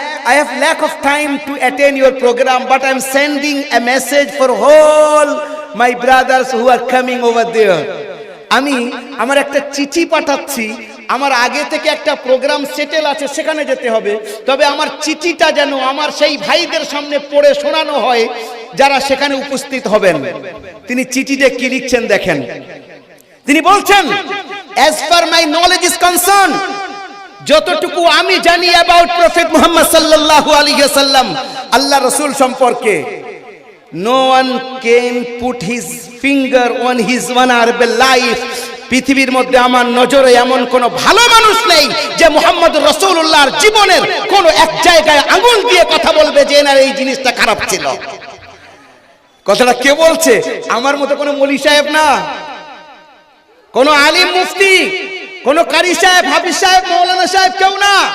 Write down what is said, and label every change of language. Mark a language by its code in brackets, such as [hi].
[en] I have lack of time to attend your program, but I am sending a message for all my brothers who are coming over there. [bn] আমি আমার একটা চিঠি পাঠাচ্ছি, আমার আগে থেকে একটা প্রোগ্রাম সেটেল আছে, সেখানে যেতে হবে, তবে আমার চিঠিটা যেন আমার সেই ভাইদের সামনে পড়ে শোনানো হয় যারা সেখানে উপস্থিত হবেন। তিনি চিঠিতে কি লিখছেন দেখেন। তিনি বলছেন, [en] as per my knowledge is concerned, [bn] যতটুকু আমি জানি অ্যাবাউট প্রফেট মুহাম্মদ সাল্লাল্লাহু আলাইহি ওয়াসাল্লাম, আল্লাহ রাসূল সম্পর্কে, [en] no one can put his finger on his vulnerable life. [bn] পৃথিবীর মধ্যে আমার নজরে এমন কোন ভালো মানুষ নেই যে মুহাম্মদুর রাসূলুল্লাহর জীবনের কোন এক জায়গায় আঙুল দিয়ে কথা বলবে যে না এই জিনিসটা খারাপ ছিল। কথাটা কে বলছে? আমার মতো কোন মৌলী সাহেব না, কোন আলিম মুফতি, কোন কারি সাহেব, হাফিজ সাহেব, মাওলানা সাহেব কেউ না।